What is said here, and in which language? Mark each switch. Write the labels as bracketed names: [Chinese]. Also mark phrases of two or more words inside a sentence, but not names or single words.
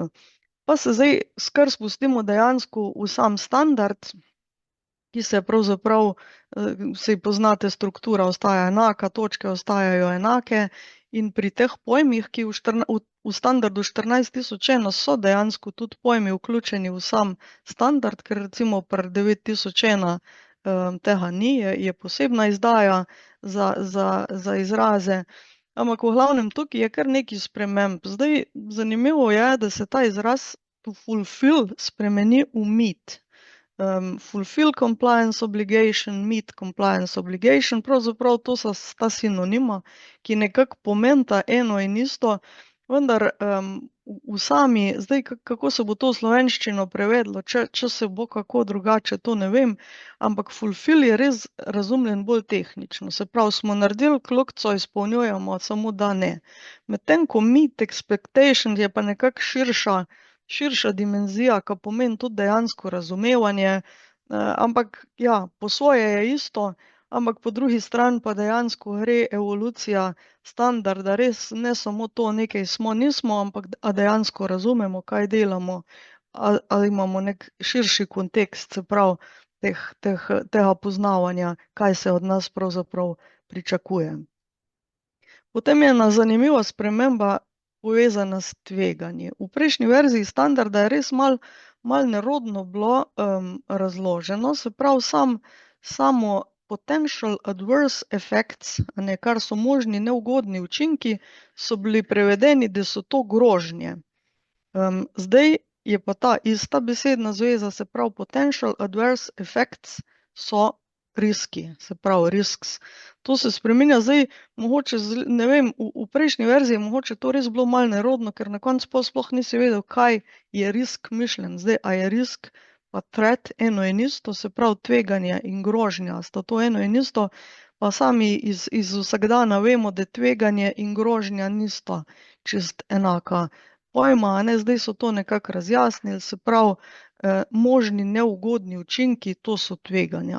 [Slovenian] Pa se zdaj skar spustimo dejansko v sam standard, ki se pravzaprav, saj poznate, struktura ostaja enaka, točke ostajajo enake in pri teh pojmih, ki v standardu 14001 so dejansko tudi pojmi vključeni v sam standard, ker recimo pri 9001 tega ni, je posebna izdaja za izraze, ampak v glavnem tukaj je kar nekaj sprememb. Zdaj, zanimivo je, da se ta izraz [English] to fulfill [Slovenian] spremeni v meet. [English] Fulfill compliance obligation, meet compliance obligation, [Slovenian] pravzaprav to sta sinonima, ki nekako pomenita eno in isto, vendar v sami, zdaj kako se bo to v slovenščino prevedlo, če se bo kako drugače, to ne vem, ampak fulfill je res razumljen bolj tehnično, se pravi, smo naredili kljukico, izpolnjujemo, samo da ne. Medtem ko [English] meet expectation [Slovenian] je pa nekako širša dimenzija, ki pomeni tudi dejansko razumevanje, ampak ja, po svoje je isto, ampak po drugi strani pa dejansko gre evolucija standarda, res ne samo to, nekaj smo, nismo, ampak a dejansko razumemo, kaj delamo, ali imamo nek širši kontekst, se pravi, tega poznavanja, kaj se od nas pravzaprav pričakuje. Potem je ena zanimiva sprememba povezana s tveganji. V prejšnji verziji standarda je res malo nerodno bilo razloženo, se pravi samo [English] potential adverse effects, [Slovenian] kar so možni neugodni učinki, so bili prevedeni, da so to grožnje. Zdaj je pa ta ista besedna zveza, se pravi [English] potential adverse effects [Slovenian] so riski, se pravi risks. To se spreminja zdaj, mogoče, ne vem, v prejšnji verziji mogoče to res bilo malo nerodno, ker na koncu sploh nisi vedel, kaj je risk mišljen. Zdaj, a je risk pa threat eno in isto, se pravi tveganje in grožnja, sta to eno in isto, pa sami iz vsakdana vemo, da tveganje in grožnja nista čist enaka pojma, zdaj so to nekako razjasnili, se pravi možni neugodni učinki, to so tveganja.